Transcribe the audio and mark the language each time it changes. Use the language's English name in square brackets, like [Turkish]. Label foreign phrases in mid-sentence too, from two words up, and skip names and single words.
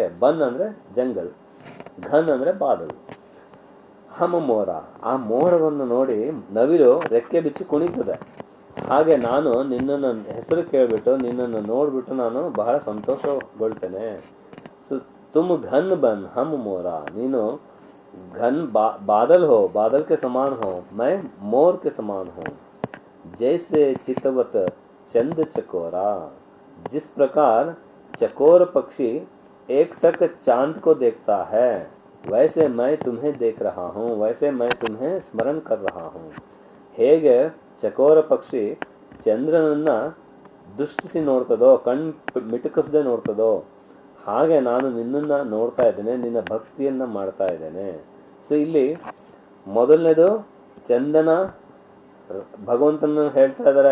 [Kannada] ಬನ್ ಅಂದರೆ ಜಂಗಲ್, ಘನ್ ಅಂದರೆ ಬಾದಲ್. [Hindi] हम मोर, [Kannada] ಆ ಮೋಡವನ್ನು ನೋಡಿ ನವಿಲು ರೆಕ್ಕೆ ಬಿಚ್ಚಿ ಕುಣಿತದೆ. ಹಾಗೆ ನಾನು ನಿನ್ನನ್ನು ಹೆಸರು ಕೇಳಿಬಿಟ್ಟು, ನಿನ್ನನ್ನು ನೋಡಿಬಿಟ್ಟು ನಾನು ಬಹಳ ಸಂತೋಷಗೊಳ್ತೇನೆ. [Hindi] ಸೊ तुम घन बन हम मोर, ನೀನು घन बादल हो, बादल के समान हो, मैं मोर के समान हूँ. जैसे चितवत चंद चकोरा। जिस प्रकार चकोर पक्षी एकटक चांद को देखता है, वैसे मैं तुम्हें देख रहा हूँ, वैसे मैं तुम्हें स्मरण कर रहा हूँ. [Kannada] ಹೇಗೆ ಚಕೋರ ಪಕ್ಷಿ ಚಂದ್ರನನ್ನ ದೃಷ್ಟಿಸಿ ನೋಡ್ತದೋ, ಕಣ್ಣು ಮಿಟುಕಿಸದೆ ನೋಡ್ತದೋ, ಹಾಗೆ ನಾನು ನಿನ್ನನ್ನು ನೋಡ್ತಾ ಇದ್ದೇನೆ, ನಿನ್ನ ಭಕ್ತಿಯನ್ನು ಮಾಡ್ತಾ ಇದ್ದೇನೆ. ಸೊ ಇಲ್ಲಿ ಮೊದಲನೇದು ಚಂದನ ಭಗವಂತನ ಹೇಳ್ತಾ ಇದ್ದಾರೆ.